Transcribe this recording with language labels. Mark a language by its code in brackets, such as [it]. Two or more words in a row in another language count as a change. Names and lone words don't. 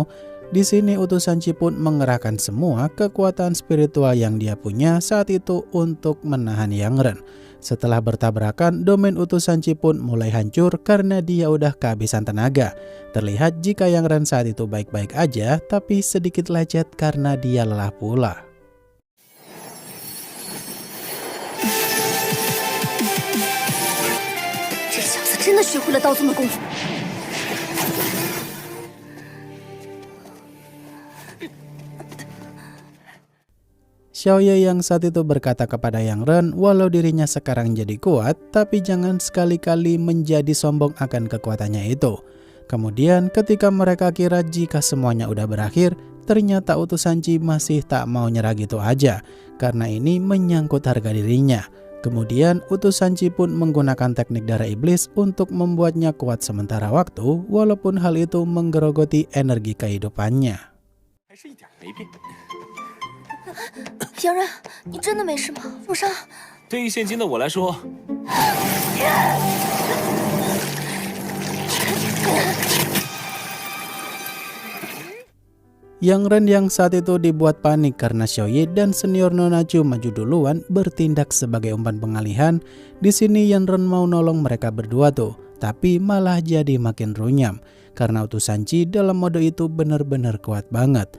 [id] Di sini utusan Qi pun mengerahkan semua kekuatan spiritual yang dia punya saat itu untuk menahan Yang Ren. Setelah bertabrakan, domain utusan Qi pun mulai hancur karena dia udah kehabisan tenaga. Terlihat jika Yang Ren saat itu baik-baik aja, tapi sedikit lecet karena dia lelah pula. [zh] 真的学会了刀宗的功夫。 [id] Xiaoye yang saat itu berkata kepada Yang Ren, walau dirinya sekarang jadi kuat, tapi jangan sekali-kali menjadi sombong akan kekuatannya itu. Kemudian ketika mereka kira jika semuanya udah berakhir, ternyata utusan Qi masih tak mau nyerah gitu aja, karena ini menyangkut harga dirinya. Kemudian utusan Qi pun menggunakan teknik darah iblis untuk membuatnya kuat sementara waktu, walaupun hal itu menggerogoti energi kehidupannya. [zh] 杨然，你真的没事吗？负伤？对于现今的我来说， [id] Yang Ren yang saat itu dibuat panik karena Xiaoye dan senior Nona Chu maju duluan bertindak sebagai umpan pengalihan. Di sini Yang Ren mau nolong mereka berdua tuh, tapi malah jadi makin runyam karena utusan Qi dalam mode itu benar-benar kuat banget.